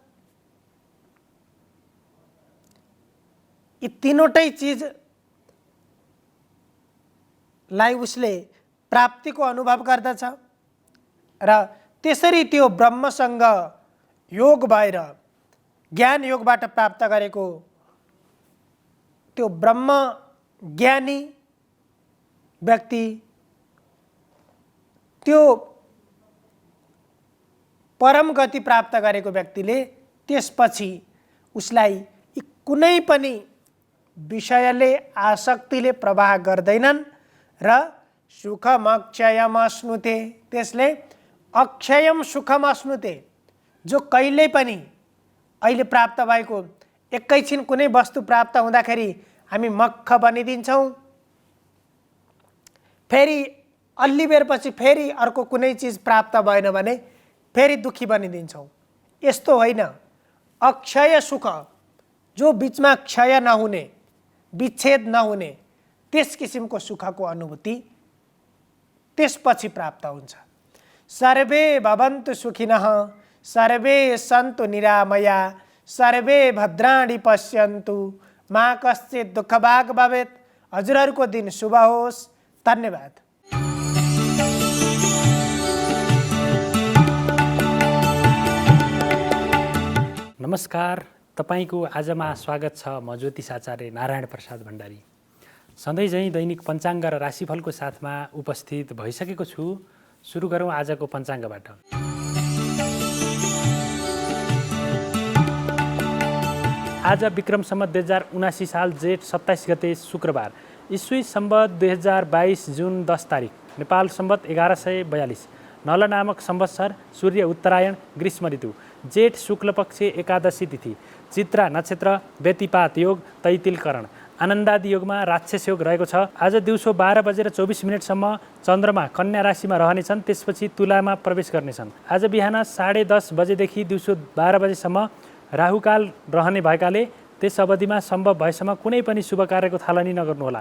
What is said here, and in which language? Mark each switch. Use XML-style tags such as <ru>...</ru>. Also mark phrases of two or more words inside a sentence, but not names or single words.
<ne>यी तीनवटै चिजलाई उसले प्राप्तिको अनुभव गर्दछ र त्यसरी त्यो ब्रह्मसँग योग भएर ज्ञान योगबाट प्राप्त गरेको त्यो ब्रह्म ज्ञानी व्यक्ति, त्यो परम गति प्राप्त गरेको व्यक्तिले त्यसपछि उसलाई कुनै पनि विषयले आसक्तिले प्रवाह गर्दैनन् र</ne> <sa>सुखम अक्षयम अश्नुते,</sa> <ne>त्यसले</ne> <sa>अक्षयम सुखम अश्नुते,</sa> <ne>जो कहिल्यै पनि अहिले प्राप्त भएको एकैछिन कुनै वस्तु प्राप्त हुँदाखेरि हामी मक्ख बनिदिन्छौँ, फेरि अलि बेरपछि फेरि अर्को कुनै चिज प्राप्त भएन भने फेरि दुखी बनिदिन्छौँ। यस्तो होइन। अक्षय सुख, जो बिचमा क्षय नहुने, विच्छेद नहुने, त्यस किसिमको सुखको अनुभूति त्यसपछि प्राप्त हुन्छ।</ne> <sa>सर्वे भवन्तु सुखिनः, सर्वे सन्तु निरामया, सर्वे भद्राणि पश्यन्तु, मा कश्चित् दुःखभाग् भवेत्।</sa> <ne>हजुरहरूको दिन शुभ होस्। धन्यवाद। नमस्कार, तपाईको आजमा स्वागत छ। म ज्योतिष आचार्य नारायण प्रसाद भण्डारी सधैँ झैँ दैनिक पञ्चाङ्ग र राशिफलको साथमा उपस्थित भइसकेको छु। सुरु गरौँ आजको पञ्चाङ्गबाट। आज विक्रम सम्वत 2079 साल जेठ 27 गते शुक्रबार, इस्वी सम्वत 2022 जुन 10 तारिक, नेपाल सम्वत 1142, नल नामक संवत्सर, सूर्य उत्तरायण, ग्रीष्म ऋतु, जेठ शुक्लपक्ष एकादशी तिथि, चित्रा नक्षत्र, व्यतिपात योग, तैतिलकरण, आनन्दादि योगमा राक्षस योग रहेको छ। आज दिउँसो 12:24 चन्द्रमा कन्या राशिमा रहनेछन्, त्यसपछि तुलामा प्रवेश गर्नेछन्। आज बिहान 10:30 बजेदेखि दिउँसो 12 बजेसम्म राहुकाल रहने भएकाले त्यस अवधिमा सम्भव भएसम्म कुनै पनि शुभ कार्यको थालनी नगर्नुहोला।</ne>